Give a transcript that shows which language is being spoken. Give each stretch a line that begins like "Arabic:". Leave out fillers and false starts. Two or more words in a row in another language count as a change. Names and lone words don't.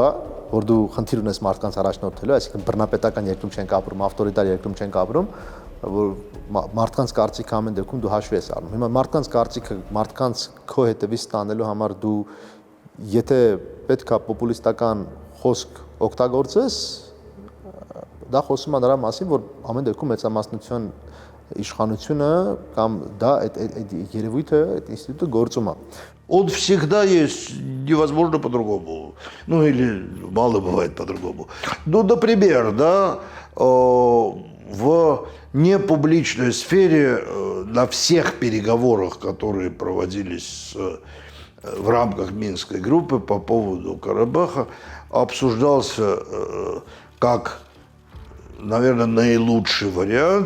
Armenian: է, որ դու խնդիր ունես մարդկանց առաջնորդելու, այսինքն բռնապետական երկրում չենք ապրում, ավտորիտար երկրում չենք ապրում, որ մարդկանց կարծիքը ամեն դեպքում դու հաշվի ես առնում։ Հիմա մարդկանց կարծիքը, մարդկանց քո հետևից ստանելու համար դու եթե պետքա պոպուլիստական խոսք օգտագործես, դա խոսում է նրա մասին, որ ամեն դեպքում մեծամասնության իշխանությունը կամ դա այդ երևույթը, այդ ինստիտուտը գործում է։
Russian: Он всегда есть, невозможно по-другому. Ну или мало бывает по-другому. Ну, например, да, в непубличной сфере на всех переговорах, которые проводились в рамках Минской группы по поводу Карабаха, обсуждался как, наверное, наилучший вариант.